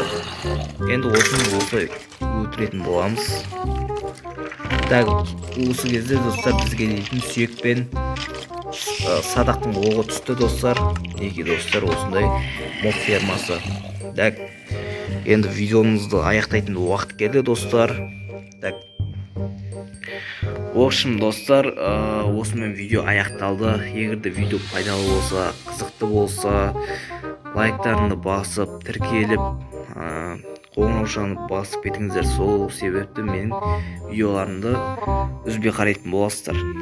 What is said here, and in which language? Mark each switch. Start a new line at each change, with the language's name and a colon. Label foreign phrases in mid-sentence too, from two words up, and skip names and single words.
Kazakh: Енді осыны осы өлтіретін боламыз. Так, осы кезде достар бізге дейтін сүйек пен садақтың оғы түсті достар. Мінекей достар, осындай моб фермасы. Так, енді видеомызды аяқтайтын уақыт келді достар.
Russian: Так, в общем,
Kazakh: достар, осымен видео аяқталды. Егерде видео пайдалы болса, қызықты болса, лайктарыңды басып, тіркеліп, қоңыраушаны басып кетіңіздер. Сол себепті менің видеоларымды үзбей қарайтын боласыздар.